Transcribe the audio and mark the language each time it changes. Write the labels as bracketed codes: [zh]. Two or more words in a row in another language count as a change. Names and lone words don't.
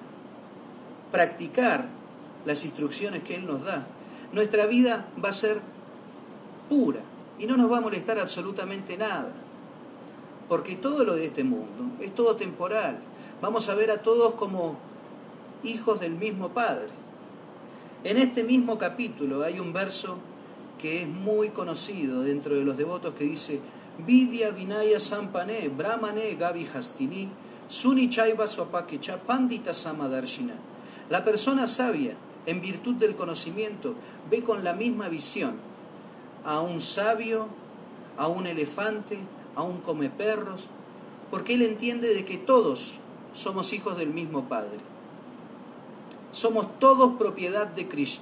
[es] practicar las instrucciones que Él nos da, nuestra vida va a ser pura y no nos va a molestar absolutamente nada, porque todo lo de este mundo es todo temporal. Vamos a ver a todos como hijos del mismo Padre. En este mismo capítulo hay un verso que es muy conocido dentro de los devotos que dice [sa] विद्या विनय सम्पन्ने ब्राह्मणे गवि हस्तिनि शुनि चैव श्वपाके च पण्डिताः समदर्शिनः. [es] La persona sabia, en virtud del conocimiento, ve con la misma visión a un sabio, a un elefante, a un comeperros, porque él entiende de que todos somos hijos del mismo Padre. Somos todos propiedad de Krishna.